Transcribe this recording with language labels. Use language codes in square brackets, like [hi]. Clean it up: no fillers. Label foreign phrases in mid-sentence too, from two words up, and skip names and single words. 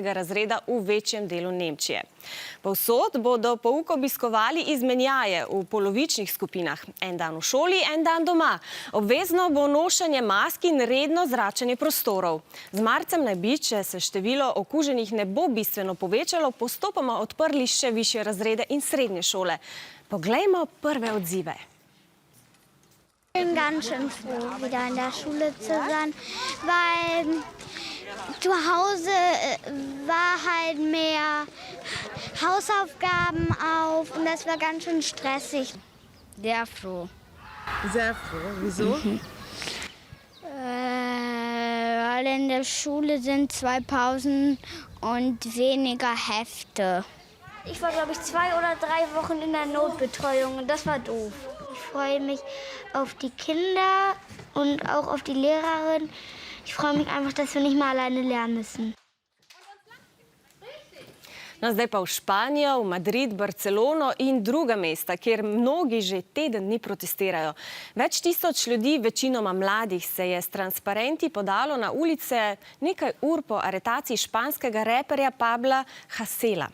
[sl] razreda v večjem delu Nemčije. Povsod bodo pouk obiskovali izmenjaje v polovičnih skupinah. En dan v šoli, en dan doma. Obvezno bo nošenje mask in redno zračenje prostorov. Z marcem naj bi, če se število okuženih ne bo bistveno povečalo, postopoma odprli še višje razrede in srednje šole. Poglejmo prve odzive. [de] Ich bin ganz schön froh, wieder in der Schule zu sein, weil zu Hause war halt mehr Hausaufgaben auf und das war ganz schön stressig. Sehr froh. Sehr froh. Wieso? Weil in der Schule sind 2 Pausen und weniger Hefte. Ich war, glaube ich, 2 oder 3 Wochen in der Notbetreuung und das war doof. Ich freue mich auf die Kinder und auch auf die Lehrerin. Ich freue mich einfach, dass wir nicht mehr alleine lernen müssen. [sl] No, zdaj pa v Španijo, v Madrid, Barcelono in druga mesta, kjer mnogi že teden dni protestirajo. Več tisoč ljudi, večinoma mladih, se je s transparenti podalo na ulice nekaj ur po aretaciji španskega reperja Pabla Hasela.